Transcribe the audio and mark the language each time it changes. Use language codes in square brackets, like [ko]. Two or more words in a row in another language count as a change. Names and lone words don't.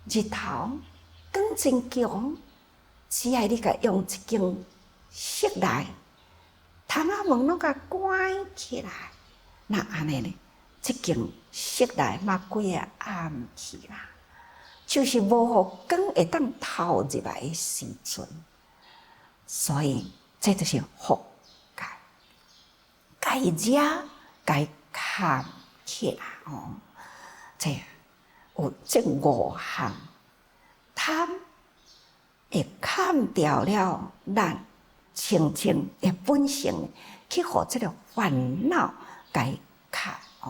[nan] 日头光真强，只要你甲用一间室内，窗仔门拢甲关起来，那安尼呢？即间室内嘛规个暗去啦，就是无互光会当透入来的时阵，所以这就是覆盖，该遮该盖起来哦。这有这5项，贪会盖掉了咱清净的本性，去互这个烦恼该盖哦。